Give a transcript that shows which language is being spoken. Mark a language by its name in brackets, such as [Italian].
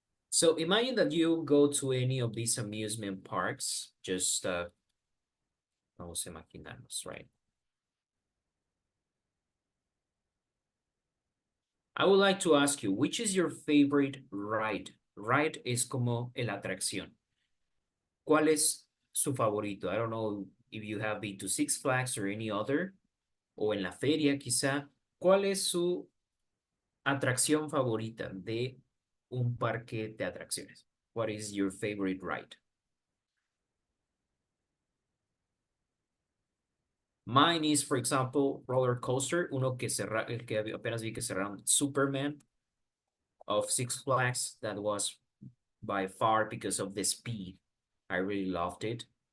[English] So imagine that you go to any of these amusement parks. [Spanish] Just vamos a imaginarnos, right? [English] I would like to ask you, which is your favorite ride? [Spanish] Ride es como el atracción. ¿Cuál es su favorito? [English] I don't know if you have been to Six Flags or any other, [Spanish] o en la feria quizá. ¿Cuál es su atracción favorita de un parque de atracciones? [English] What is your favorite ride? Mine is, for example, roller coaster, [Spanish] uno que el que apenas vi que cerraron, [English] Superman of Six Flags. That was by far because of the speed. I really loved it.